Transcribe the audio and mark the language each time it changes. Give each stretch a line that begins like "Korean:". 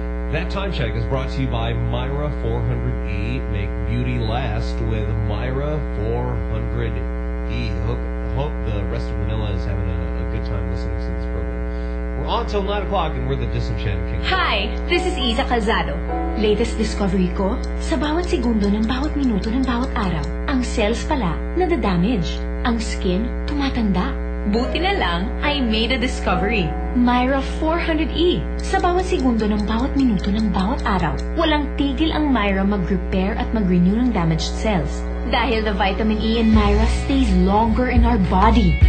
English: That time check is brought to you by Myra 400E. Make beauty last with Myra 400E. Hope the rest of Manila is having a good time listening to this program. We're on till 9 o'clock and we're the Disenchanted King. Hi, this is Isa Calzado.
Filipino: Latest discovery ko, sa bawat segundo ng bawat minuto ng bawat araw, ang cells pala nadadamage. Ang skin tumatanda. Buti na lang,
English: I made a discovery.
Filipino: Myra 400E. Sa bawat segundo ng bawat minuto ng bawat araw, walang tigil ang Myra mag-repair at mag-renew ng damaged cells.
English: Dahil the vitamin E in Myra stays longer in our body.